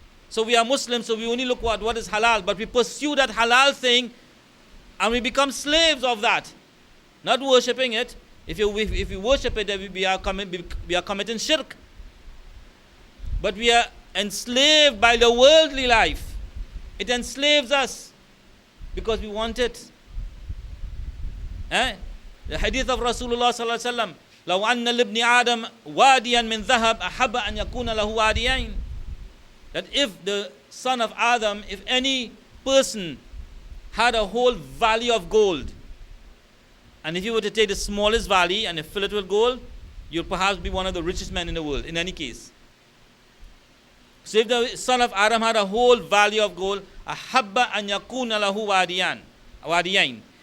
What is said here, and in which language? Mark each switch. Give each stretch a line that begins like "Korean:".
English: So we are Muslims, so we only look at what is halal, but we pursue that halal thing and we become slaves of that, not worshipping it. If you worship it, then we are committing shirk. But we are enslaved by the worldly life. It enslaves us because we want it.
Arabic: The hadith of Rasulullah sallallahu alaihi wasallam, لو أن لابن آدم واديا من ذهب أحب أن يكون له واديين.
English: That if the son of Adam, if any person had a whole valley of gold, and if you were to take the smallest valley and fill it with gold, you'll perhaps be one of the richest men in the world, in any case. So if the son of Adam had a whole valley of gold,
Arabic: أَحَبَّ أَنْ يَكُونَ لَهُ وَادِيَيْنِ.